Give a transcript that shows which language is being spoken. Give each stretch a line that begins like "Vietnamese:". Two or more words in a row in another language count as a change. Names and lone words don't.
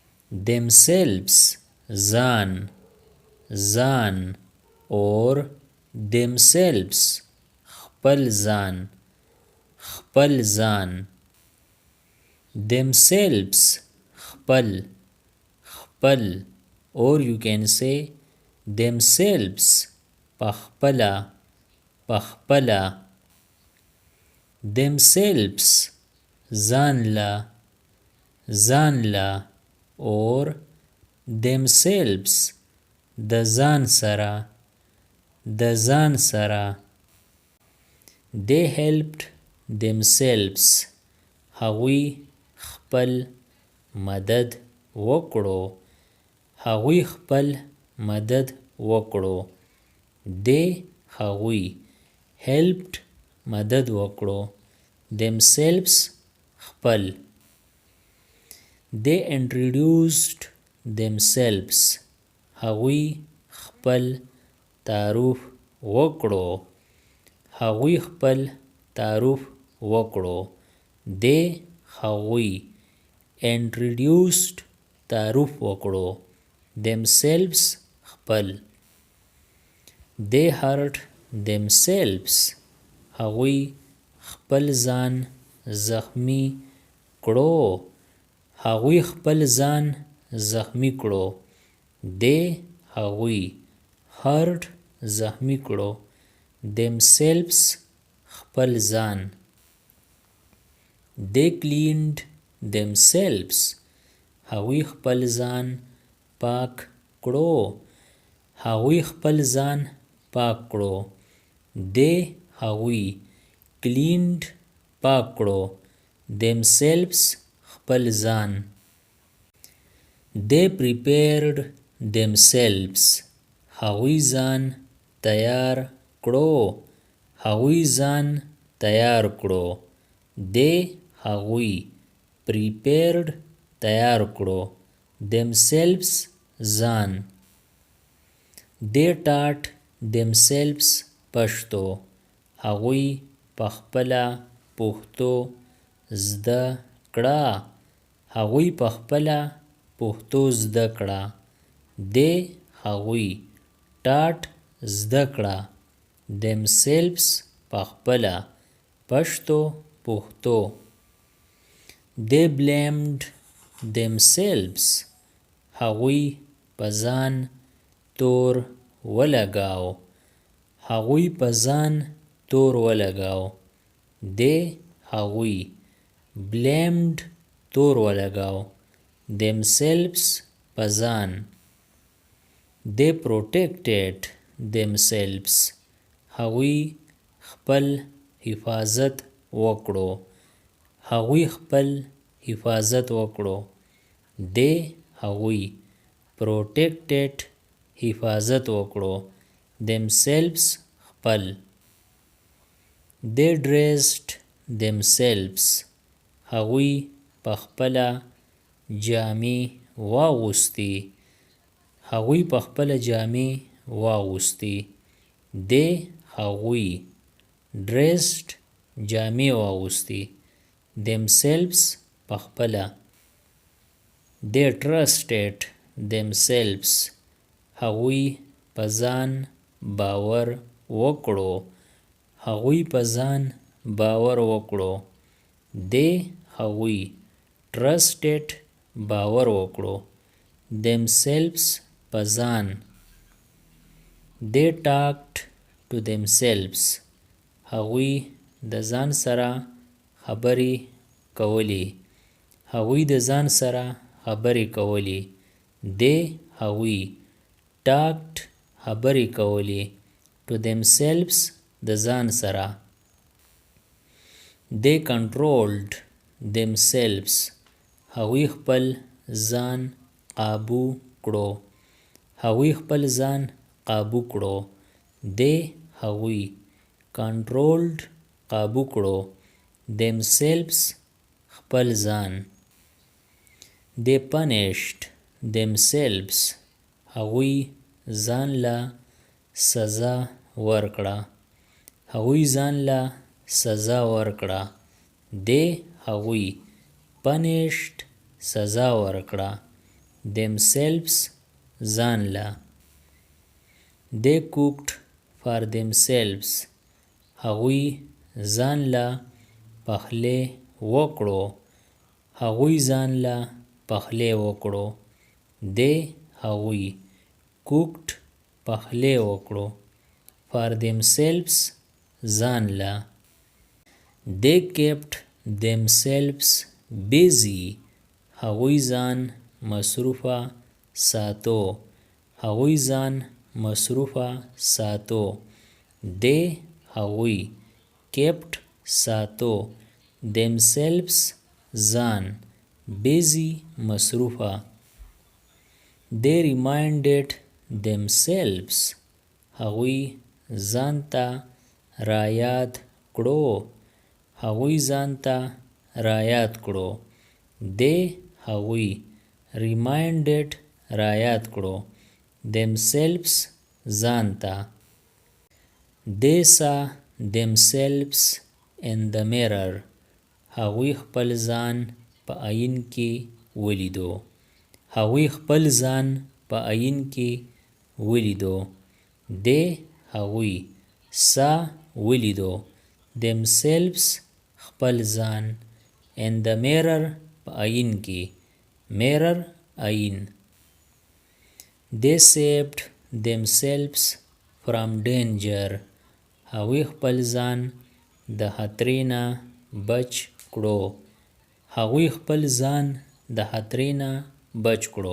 Pashto: themselves ځان ځان
English: or themselves
Pashto: خپل ځان خپل ځان themselves خپل خپل
English: or you can say themselves
Pashto: پخپلا پخپلا themselves ځان لا ځان لا
English: or themselves
Pashto: د ځان سره د ځان سره
English: they helped themselves
Pashto: هغوی خپل مدد وکړو هغوی خپل مدد وکړو they هغوی helped مدد وکړو themselves خپل
English: they introduced themselves
Pashto: هغوی خپل تعارف وکړو هغوی خپل تعارف وکړو they هغوی introduced تعارف وکړو themselves خپل
English: they hurt themselves
Pashto: هغوی خپل ځان زخمی کړو هغوی خپل ځان زخمی کړو they هغوی hurt زخمی کړو themselves خپل ځان
English: they cleaned themselves
Pashto: هغوی خپل ځان پاک کړو هغوی خپل ځان پاک کړو they هغوی cleaned پاک کړو themselves خپل ځان
English: they prepared themselves
Pashto: هغوی ځان تیار کړو هغوی ځان تیار کړو they هغوی prepared تیار کړو themselves ځان
English: they taught themselves
Pashto: پښتو هغوی پخپله پښتو زده کړه هغوی پخپله پښتو زده کړه they هغوی taught زده کړه themselves پخپله پښتو پښتو
English: they blamed themselves
Pashto: هغوی په ځان تور ولګاو هغوی په ځان تور ولګاو they هغوی blamed تور ولګاو themselves په ځان
English: they protected themselves
Pashto: هغوی خپل حفاظت وکړو هغوی خپل حفاظت وکړو they هغوی protected حفاظت وکړو themselves خپل
English: they dressed themselves
Pashto: هغوی پخپله جامې واغوستي هغوی پخپله جامې واغوستي they هغوی dressed جامې واغوستي themselves پخپله
English: they trusted themselves
Pashto: هغوی په ځان باور وکړو هغوی په ځان باور وکړو they هغوی trusted باور وکړو themselves په ځان
English: they talked to themselves
Pashto: هغوی د ځان سره خبرې کولې هغوی د ځان سره خبرې کولې they هغوی talked خبرې کولې
English: to themselves
Pashto: د ځان سره
English: they controlled themselves
Pashto: هغوی خپل ځان قابو کړو هغوی خپل ځان قابو کړو they هغوی controlled قابو کړو themselves خپل ځان
English: they punished themselves
Pashto: هغوی ځان له سزا ورکړه هغوی ځان له سزا ورکړه they هغوی punished سزا ورکړه themselves ځان لا.
English: They cooked for themselves
Pashto: هغوی ځان لا پخلی وکړو. هغوی ځان لا پخلی وکړو. They هغوی cooked پخلی وکړو.
English: For themselves
Pashto: ځان لا.
English: They kept themselves busy
Pashto: هغوی ځان مصروفه ساتو. هغوی ځان مصروفه ساتو. They هغوی kept ساتو themselves ځان busy مصروفه.
English: They reminded themselves
Pashto: هغوی ځان ته رایاد کړو. هغوی ځان ته رایاد کړو. They هغوی reminded رایاد کړو themselves ځان ته.
English: They saw themselves in the mirror
Pashto: هغوی خپل ځان په آیین کې ولیدو. هغوی خپل ځان په آیین کې ولیدو. They هغوی saw ولیدو themselves خپل ځان
English: in the mirror
Pashto: په آیین کې. mirror آیین.
English: They saved themselves from danger
Pashto: هغوی خپل ځان د خطرې نه بچ کړو. هغوی خپل ځان د خطرې نه بچ کړو.